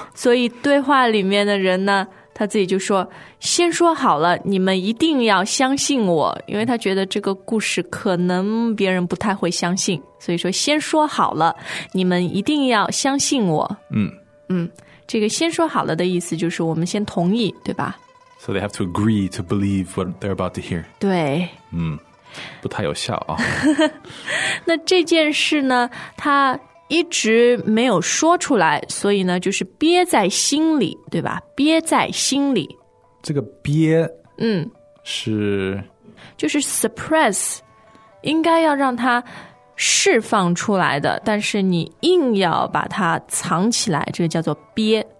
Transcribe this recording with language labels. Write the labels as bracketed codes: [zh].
[zh] 所以对话里面的人呢，他自己就说，先说好了，你们一定要相信我，因为他觉得这个故事可能别人不太会相信，所以说先说好了，你们一定要相信我。这个先说好了的意思就是我们先同意，对吧？ [en] So they have to agree to believe what they're about to hear. [zh] 对。不太有效啊。那这件事呢，他一直没有说出来，所以呢就是憋在心里，对吧？憋在心里。这个憋是就是 suppress， 应该要让它释放出来的，但是你硬要把它藏起来，这个叫做憋。